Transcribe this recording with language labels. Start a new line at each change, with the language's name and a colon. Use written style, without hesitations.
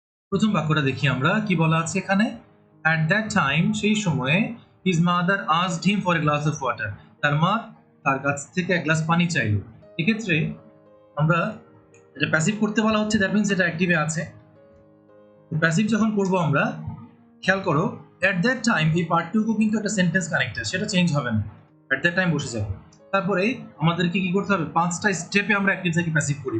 Bangla: প্রথম বাক্যটা দেখি আমরা কি বলা আছে এখানে।
English: At that time
Bangla: সেই সময়ে
English: his mother asked him for a glass of water.
Bangla: তার মা তার কাছ থেকে এক গ্লাস পানি চাইলো। এক্ষেত্রে আমরা এটা প্যাসিভ করতে বলা হচ্ছে, দ্যাট মিন্স এটা অ্যাক্টিভে আছে। প্যাসিভ যখন করব আমরা, খেয়াল করো এট দ্যাট টাইম এই পার্টটুকু কিন্তু একটা সেন্টেন্স কানেক্টর, সেটা চেঞ্জ হবে না, এট দ্যাট টাইম বসে যাবে। তারপরে আমাদেরকে কি করতে হবে, 5টা স্টেপে আমরা অ্যাক্টিভ থেকে প্যাসিভ করি।